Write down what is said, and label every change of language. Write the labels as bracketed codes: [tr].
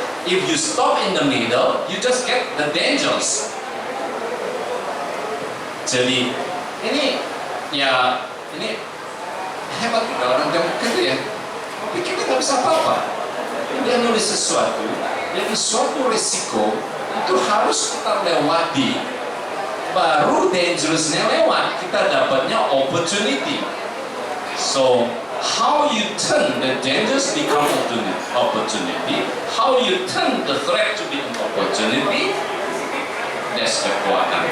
[en] If you stop in the middle, you just get the dangers. [id] Jadi ini ya ini hebat juga orang Demokrat ya. Pikir kita bisa apa-apa. Dia nulis sesuatu, jadi suatu resiko itu harus kita lewati. Baru dangerousnya lewat, kita dapatnya opportunity. [en] So how you turn the dangers become opportunity, how you turn the threat to be an opportunity, that's kekuatan.